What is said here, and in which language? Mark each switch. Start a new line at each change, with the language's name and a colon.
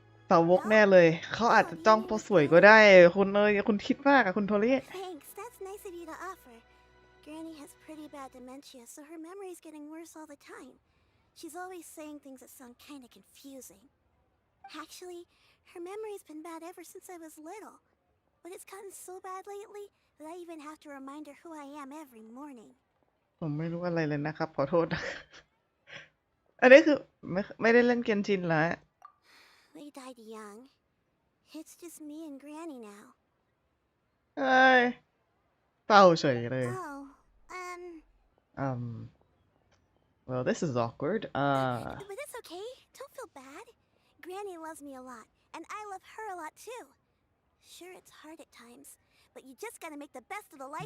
Thai: สาวกแน่เลย เขาอาจจะจ้องเพราะสวยก็ได้ คุณคุณคิดมากอะคุณโทริ
English: Thanks, that's nice of you to offer. Granny has pretty bad dementia, so her memory's getting worse all the time. She's always saying things that sound kinda confusing. Actually, her memory's been bad ever since I was little. But it's gotten so bad lately that I even have to remind her who I am every morning.
Thai: ผมไม่รู้อะไรเลยนะครับ ขอโทษนะ อันนี้คือไม่ได้เล่นเกนชินแล้ว
English: They died young. It's just me and Granny now.
Thai: เอ้ยเศร้าเฉยเลย
English: Oh, well this is awkward but it's okay. Don't feel bad. Granny loves me a lot, and I love her a lot too. Sure, it's hard at times, but you just gotta make the best of the life